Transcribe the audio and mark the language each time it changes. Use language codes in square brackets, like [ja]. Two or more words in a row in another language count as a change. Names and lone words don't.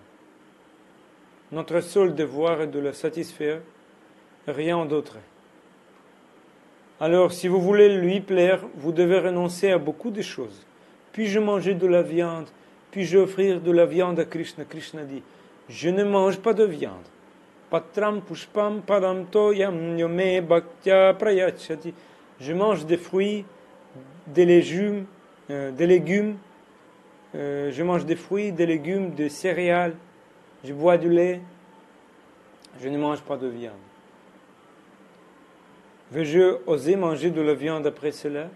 [fr] Notre seul devoir est de le satisfaire, rien d'autre. Alors, si vous voulez lui plaire, vous devez renoncer à beaucoup de choses. Puis-je manger de la viande? Puis-je offrir de la viande à Krishna? Krishna dit, je ne mange pas de viande. [sa] Patram pushpam padam toyam yome bhaktya prayachati. [fr] Je mange des fruits, des légumes, je mange des fruits, des légumes, des céréales, je bois du lait, je ne mange pas de viande. Veux-je oser manger de la viande après cela?